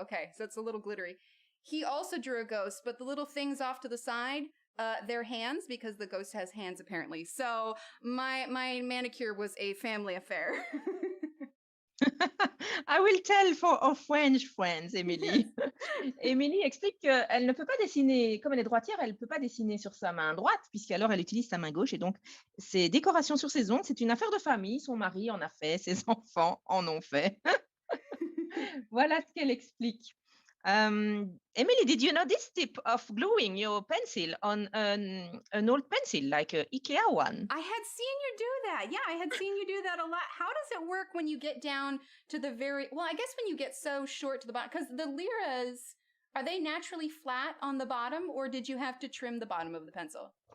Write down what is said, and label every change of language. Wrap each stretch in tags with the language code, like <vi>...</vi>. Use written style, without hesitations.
<en>Okay, so it's a little glittery. He also drew a ghost, but the little things off to the side, they're hands, because the ghost has hands apparently. So my manicure was a family affair. I will tell for our French friends, Emily.</en> <fr>Émilie explique qu'elle ne peut pas dessiner, comme elle est droitière, elle ne peut pas dessiner sur sa main droite, puisqu'alors elle utilise sa main gauche. Et donc, ses décorations sur ses ongles, c'est une affaire de famille. Son mari en a fait, ses enfants en ont fait. Voilà ce qu'elle explique.</fr> <en>Emily, did you know this tip of gluing your pencil on an old pencil, like an IKEA one? I had seen you do that. Yeah, I had seen you do that a lot. How does it work when you get down to the I guess when you get so short to the bottom, because the liras, are they naturally flat on the bottom, or did you have to trim the bottom of the pencil?</en>